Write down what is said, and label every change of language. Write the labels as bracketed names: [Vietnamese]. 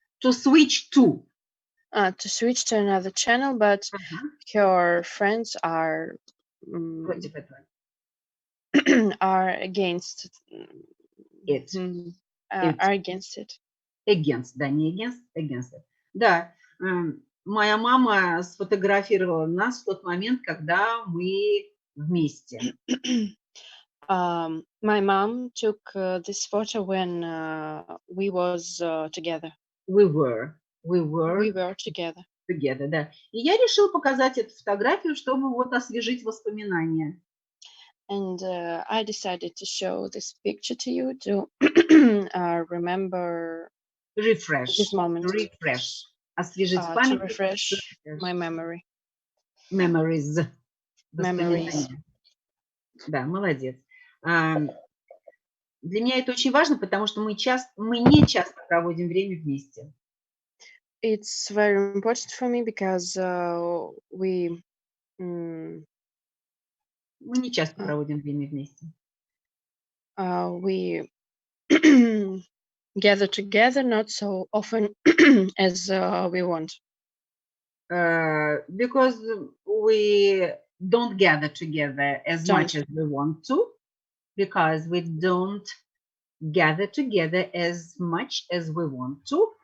[English] To switch to. To switch to another channel, but her friends are [Russian] против этого. [English] Are against it. Are against it. Against, [Russian] да, не [English] against, against it. [Russian] Да, моя мама сфотографировала нас в тот момент, когда мы вместе. [English] My mom took this photo when we was together. We were together. Together, да. [Russian] И я решила показать эту фотографию, чтобы вот освежить воспоминания. [English] And I decided to show this picture to you to remember. Refresh. This moment. Refresh. [Russian] Освежить память. [English] To refresh my memory. Memories. Memories. [Russian] Да, молодец. Для меня это очень важно, потому что мы не часто проводим время вместе. [English] It's very important for me because we [Russian] не часто проводим время вместе. [English] We gather together not so often as we want. Because we don't gather together as much as we want to. Because we don't gather together as much as we want to.